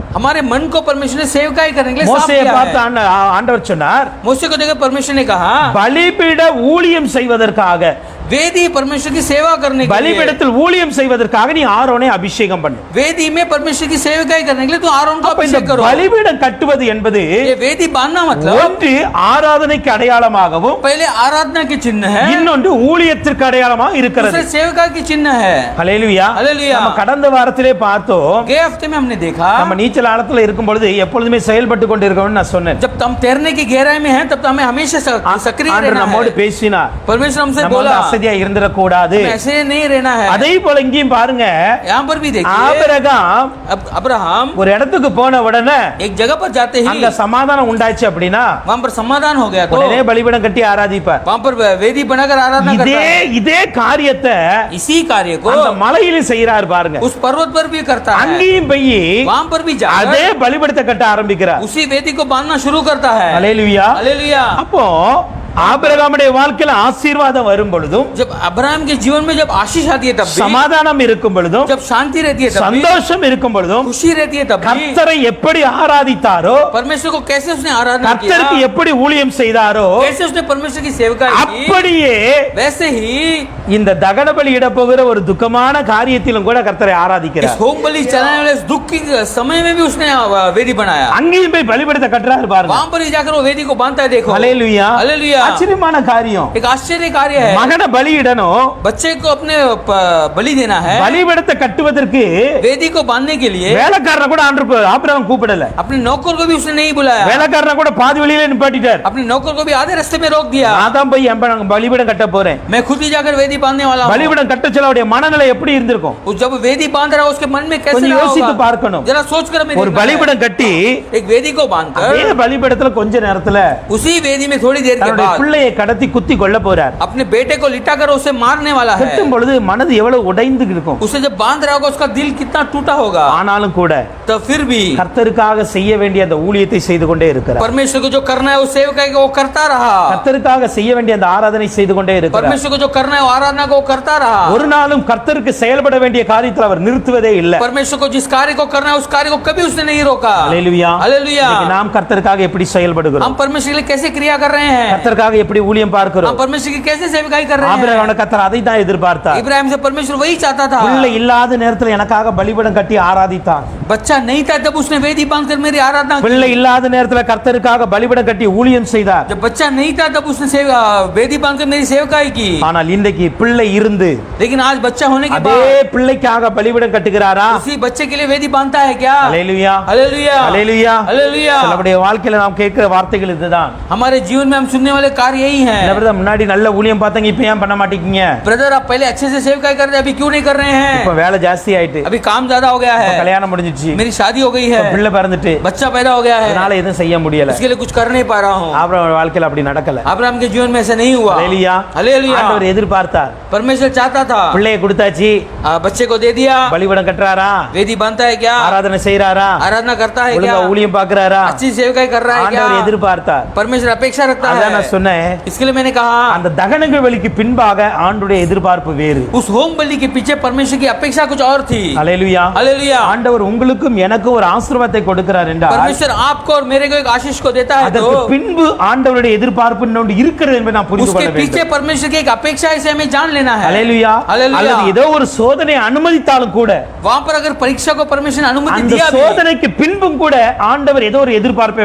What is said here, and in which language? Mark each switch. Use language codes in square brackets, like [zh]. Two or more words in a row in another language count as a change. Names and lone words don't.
[hi] हमारे मन को परमेश्वर ने सेवकाई करने के लिए साफ [ta] மோசேயை [hi] किया [ta] பார்த்து [hi] है। [ta] ஆண்டவர் சொன்னார், [hi] मूसा को देखकर परमेश्वर ने कहा, [ta] பலிபீட ஊழியம் செய்வதற்காக [hi] वेदी परमेश्वर की सेवा करने के लिए, [ta] பலிபீடத்தில் ஊழியம் செய்வதற்காக நீ ஆரோனை அபிஷேகம் பண்ணு. [hi] वेदी में परमेश्वर की सेवकाई करने के लिए तो आरोन को [ta] அப்ப இந்த [hi] अभिषेक करो। [ta] பலிபீடம் கட்டுவது என்பது [hi] ये वेदी बांधना मतलब [ta] ஒன்று ஆராதனைக்கு அடையாளமாகவும் [hi] पहले आराधना के चिन्ह है, [ta] இன்னொன்று ஊழியத்திற்கு அடையாளமாக இருக்கிறது. [hi] दूसरे सेवका की चिन्ह है। [ta] ஹல்லேலூயா. ஹல்லேலூயா. நம்ம கடந்த வாரத்திலே பார்த்தோம், [hi] गए हफ्ते में हमने देखा, [ta] நம்ம நீச்சல் ஆழத்துல இருக்கும் பொழுது எப்பொழுதுமே செயல்பட்டு கொண்டு இருக்கணும்னு நான் சொன்னேன். [hi] जब हम तैरने की गहराई में हैं तब तो हमें हमेशा सक्रिय [ta] ஆண்டவர் [hi] रहना [ta] நம்மோடு [hi] है। [ta] பேசினார், [hi] परमेश्वर हमसे [ta] நம்ம [hi] बोला, [ta] அசதியா இருந்திடக்கூடாது. [hi] हमें ऐसे नहीं रहना है। [ta] அதே போல இங்கேயும் பாருங்க, [hi] यहाँ पर भी देखिए, [ta] ஆபிரகாம் [hi] अब्राहम [ta] ஒரு இடத்துக்கு போன உடனே [hi] एक जगह पर जाते ही [ta] அங்க சமாதானம் உண்டாச்சு அப்படின்னா [hi] वहां पर समाधान हो गया तो [ta] உடனே பலிபீடம் கட்டி ஆராதிப்பார். [hi] वहां पर वेदी बनाकर आराधना करता [ta] இதே [hi] है। [ta] இதே காரியத்தை [hi] इसी कार्य को [ta] அந்த மலையிலும் செய்யறாரு பாருங்க. [hi] उस पर्वत पर भी करता है। [ta] அங்கேயும் போய் [hi] वहां पर भी [ta] அதே [hi] जाकर [ta] பலிபீடத்தை கட்ட ஆரம்பிக்கிறார். [hi] उसी वेदी को बांधना शुरू करता है। [ta] ஹல்லேலூயா. [hi] हालेलुया। [ta] அப்போ ஆபிரகாமுடைய வாழ்க்கையில ஆசீர்வாதம் வரும் பொழுதும் [hi] जब अब्राहम के जीवन में जब आशीष आती है तब भी, [ta] சமாதானம் இருக்கும் பொழுதும் [hi] जब शांति रहती है तब भी, [ta] சந்தோஷம் இருக்கும் பொழுதும் [hi] खुशी रहती है तब भी, [ta] கர்த்தரை எப்படி ஆராதித்தாரோ [hi] परमेश्वर को कैसे उसने आराधना किया, [ta] கர்த்தருக்கு எப்படி ஊழியம் செய்தாரோ [hi] कैसे उसने परमेश्वर की सेवकाई की, [ta] அப்படியே [hi] वैसे ही [ta] இந்த தகன பலி இட போகிற ஒரு துக்கமான காரியத்திலும் கூட கர்த்தரை [hi] इस [ta] ஆராதிக்கிறார். [hi] होम बलि चलाने वाले इस दुख के समय में भी उसने वेदी बनाया, [ta] அங்கேயும் போய் பலிபீடத்தை கட்டுறாரு பாருங்க. [hi] वहां पर ही जाकर वो वेदी को बांधता है. देखो, [ta] ஹல்லேலூயா. [hi] हालेलुया, [ta] ஆச்சரியமான காரியம். [hi] एक आश्चर्य कार्य है. [ta] மகனை பலியிடணும், [hi] बच्चे को अपने बलि देना है, [ta] பலிபீடத்தை கட்டுவதற்கு [hi] वेदी को बांधने के लिए [ta] வேலைக்காரனை கூட ஆபிரகாம் கூப்பிடல. [hi] अपने नौकर को भी उसने नहीं बुलाया, [ta] வேலைக்காரனை கூட பாதி வழியில நிப்பாட்டிட்டார். [hi] अपने नौकर को भी आधे रास्ते में रोक दिया. [ta] நான் தான் போய் பலிபீடம் கட்ட போறேன். [hi] मैं खुद ही जाकर वेदी बांधने वाला हूं. [ta] பலிபீடம் கட்ட சொல்ல அவருடைய மனநிலை எப்படி இருந்திருக்கும்? [hi] वो जब वेदी बांध रहा है उसके मन में कैसे [ta] கொஞ்சம் [hi] रहा [ta] யோசித்து [hi] होगा, [ta] பார்க்கணும். [hi] जरा सोच कर हमें [ta] ஒரு [hi] देखना है. [ta] பலிபீடம் கட்டி [hi] एक वेदी को बांधकर [ta] அதே பலிபீடத்துல கொஞ்ச நேரத்துல [hi] उसी वेदी में थोड़ी देर के [ta] தன்னுடைய [hi] बाद [ta] பிள்ளையை கடத்தி குத்தி கொள்ள போறார். [hi] अपने बेटे को लिटाकर उसे मारने वाला है. [ta] கட்டும் பொழுது மனது எவ்வளவு உடைந்து இருக்கும். [hi] उसे जब बांध रहा होगा उसका दिल कितना टूटा होगा. [ta] ஆனாலும் கூட [hi] तो फिर भी [ta] கர்த்தருக்காக செய்ய வேண்டிய அந்த ஊழியத்தை செய்து கொண்டே இருக்கிறார். [hi] परमेश्वर को जो करना है वो सेवकाई को वो करता रहा. [ta] கர்த்தருக்காக செய்ய வேண்டிய அந்த ஆராதனை செய்து கொண்டே இருக்கிறார். [hi] परमेश्वर को जो करना है वो आराधना को वो करता रहा. [ta] ஒரு நாளும் கர்த்தருக்கு செயல்பட வேண்டிய காரியத்தில் அவர் நிறுத்துவதே இல்லை. [hi] परमेश्वर को जिस कार्य को करना है उस कार्य को कभी उसने नहीं रोका. [ta] ஹல்லேலூயா. [hi] हालेलुया. [ta] இன்னைக்கு நாம் கர்த்தருக்காக எப்படி செயல்படுகிறோம்? [hi] हम परमेश्वर के लिए कैसे क्रिया कर रहे हैं, [ta] கர்த்தருக்காக எப்படி ஊழியம் பார்க்கிறோம்? [hi] हम परमेश्वर की कैसे सेवकाई कर रहे हैं. [ta] ஆபிரகாம் கர்த்தர் அதை தான் எதிர்பார்த்தார். [hi] इब्राहिम से परमेश्वर वही चाहता था. [ta] பிள்ளை இல்லாத நேரத்தில் எனக்காக பலிபீடம் கட்டி ஆராதித்தான். [hi] बच्चा नहीं था तब उसने वेदी बांधकर मेरी आराधना की. [ta] பிள்ளை இல்லாத நேரத்தில் கர்த்தருக்காக பலிபீடம் கட்டி ஊழியம் செய்தார். [hi] जब बच्चा नहीं था तब उसने वेदी बांधकर मेरी सेवकाई की. [ta] ஆனால் இன்றைக்கு பிள்ளை இருந்து [hi] लेकिन आज बच्चा होने के [ta] அதே [hi] बाद [ta] பிள்ளைக்காக பலிபீடம் கட்டுகிறாரா? [hi] उसी बच्चे के लिए वेदी बांधता है क्या? [ta] ஹல்லேலூயா. [hi] हालेलुया, [ta] ஹல்லேலூயா. [hi] हालेलुया. [ta] நம்முடைய வாழ்க்கையில நாம் கேட்கிற வார்த்தைகள் இதுதான். [hi] हमारे जीवन में हम सुनने वाले कार्य यही हैं. [ta] பிரதர் முன்னாடி நல்ல ஊழியம் பார்த்தங்க, இப்ப ஏன் பண்ண மாட்டீங்க? [hi] ब्रदर आप पहले अच्छे से सेवकाई कर रहे थे, अभी क्यों नहीं कर रहे [ta] இப்ப [hi] हैं? [ta] வேலை ஜாஸ்தி ஆயிட்டு, [hi] अभी काम ज्यादा हो गया [ta] இப்ப [hi] है, [ta] கல்யாணம் முடிஞ்சிச்சு, [hi] मेरी शादी हो गई [ta] இப்ப [hi] है, [ta] பிள்ளை பிறந்துட்டு, [hi] बच्चा पैदा हो गया है, [ta] அதனால எதுவும் செய்ய முடியல. [hi] इसके लिए कुछ कर नहीं पा रहा हूँ. [ta] ஆபிரகாம் வாழ்க்கையில அப்படி நடக்கல. [hi] अब्राहम के जीवन में ऐसा नहीं हुआ. [ta] ஹல்லேலூயா. [hi] हालेलुया. [ta] ஆண்டவர் எதிர்பார்த்தார். [hi] परमेश्वर चाहता था, [ta] பிள்ளையை கொடுத்தாச்சு, [hi] बच्चे को दे दिया, [ta] பலிபீடம் கட்டுறாரா? [hi] वेदी बांधता है क्या? [ta] ஆராதனை செய்யறாரா? [hi] आराधना करता है क्या? [ta] ஒழுங்கா ஊழியம் பார்க்கறாரா? [hi] अच्छी सेवकाई कर रहा है क्या? [ta] ஆண்டவர் எதிர்பார்த்தார். [hi] परमेश्वर अपेक्षा रखता [ta] அதான் [hi] है. [ta] நான் சொன்னேன், [hi] इसके लिए मैंने कहा [ta] அந்த தகனங்க வழிக்கு பின்பாக ஆண்டுடைய எதிர்பார்ப்பு வேறு. [hi] उस होम बलि के पीछे परमेश्वर की अपेक्षा कुछ और थी. [ta] ஹல்லேலூயா. [hi] हालेलुया. [ta] ஆண்டவர் உங்களுக்கும் எனக்கும் ஒரு ஆசீர்வாதத்தை கொடுக்கிறார் என்றால் [hi] परमेश्वर आपको और मेरे को एक आशीष को देता है, [ta] அதற்கு [hi] तो [ta] பின்பு ஆண்டவருடைய எதிர்பார்ப்பு இன்னொன்று இருக்கிறது என்பதை நாம் புரிந்து [hi] उसके [ta] கொள்ள [hi] पीछे [ta] வேண்டும். [hi] परमेश्वर की एक अपेक्षा है, इसे हमें जान लेना है. [ta] ஹல்லேலூயா. [hi] हालेलुया. [ta] அல்லது ஏதோ ஒரு சோதனை அனுமதித்தாலும் கூட [hi] वहां पर अगर परीक्षा को परमेश्वर ने अनुमति [ta] அந்த [hi] दिया भी, [ta] சோதனைக்கு பின்பும் கூட ஆண்டவர் ஏதோ ஒரு எதிர்பார்ப்பை